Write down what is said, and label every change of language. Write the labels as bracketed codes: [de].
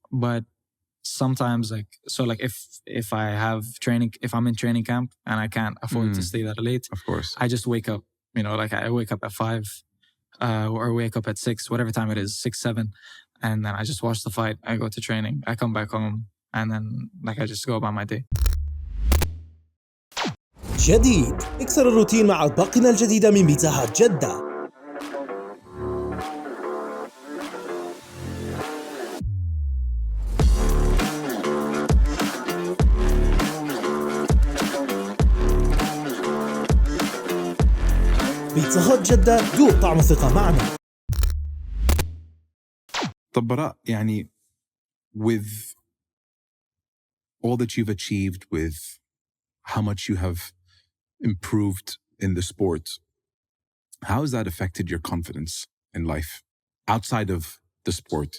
[en] But sometimes if I have training, if I'm in training camp and I can't afford to stay that late, of course, I just wake up, I wake up at 5 or wake up at 6, whatever time it is, 6, 7. And then I just watch the fight. I go to training. I come back home and then like I just go about my day. [ar] جديد. اكسر الروتين مع أطباقنا الجديدة من بيتزا هات جدة. بيتزا هات جدة، ذوق طعم الثقة معنا. [en] طب براء, يعني with all that you've achieved, with how much you have improved in the sport, how has that affected your confidence in life outside of the sport?